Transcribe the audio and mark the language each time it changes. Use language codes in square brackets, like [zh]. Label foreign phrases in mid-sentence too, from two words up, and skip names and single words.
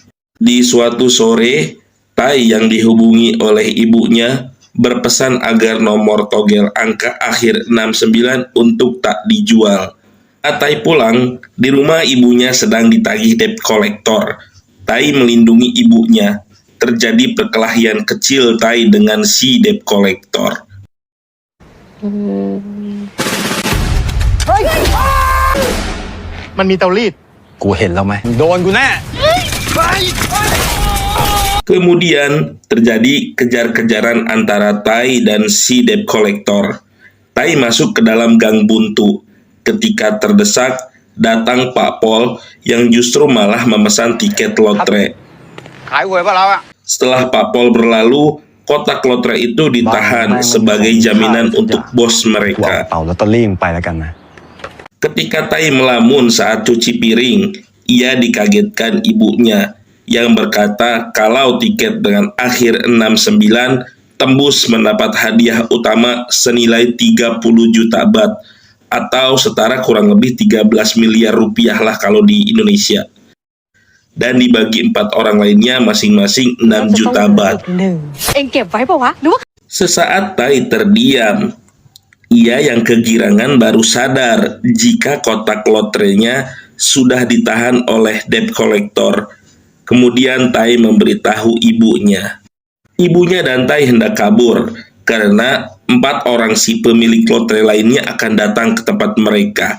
[id] Di suatu sore, Tai yang dihubungi oleh ibunya berpesan agar nomor togel angka akhir 69 untuk tak dijual. Tai pulang, di rumah ibunya sedang ditagih [en] debt collector. [id] Tai melindungi ibunya. Terjadi perkelahian kecil Tai dengan si [en] debt collector. [th] มันมีเตารีดกูเห็นแล้วไหมโดนกูแน่ [id] Kemudian terjadi kejar-kejaran antara Tai dan si [en] debt collector. [id] Tai masuk ke dalam gang buntu. Ketika terdesak, datang Pak Pol yang justru malah memesan tiket lotre. [th] ขายหวยป่ะเราอะ [id] Setelah Pak Pol berlalu, kotak lotre itu ditahan sebagai jaminan untuk bos [th] กูเอา [id] mereka. [th] เป่าลอตเตอรี่มึงไปแล้วกันนะ [id] Ketika Tai melamun saat cuci piring, ia dikagetkan ibunya yang berkata kalau tiket dengan akhir 69 tembus mendapat hadiah utama senilai 30 juta baht atau setara kurang lebih 13 miliar rupiah lah kalau di Indonesia. Dan dibagi 4 orang lainnya masing-masing 6 juta baht. [th] เอ็งเก็บไว้ปะวะหรือว่า [id] Sesaat Tai terdiam. Ia yang kegirangan baru sadar jika kotak lotrenya sudah ditahan oleh debt collector. Kemudian Tai memberitahu ibunya. Ibunya dan Tai hendak kabur karena 4 orang si pemilik lotre lainnya akan datang ke tempat mereka.